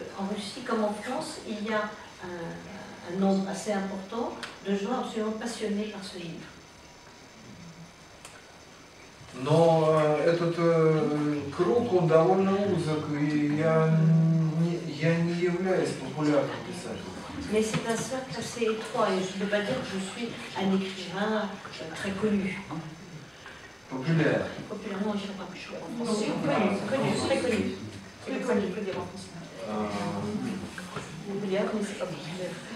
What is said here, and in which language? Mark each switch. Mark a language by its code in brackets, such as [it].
[fr] En Russie comme en France, il y a un nombre assez important de gens absolument passionnés par ce livre. [ru] Но этот круг, он довольно узок, и я не являюсь популярным писателем. [fr] Mais c'est un cercle assez étroit et je ne peux pas dire que je suis un écrivain très connu. Populaire. Populairement, je ne sais pas en français. Connu, très connu. Plus connu, je peux dire en français. Populaire, mais c'est pas populaire.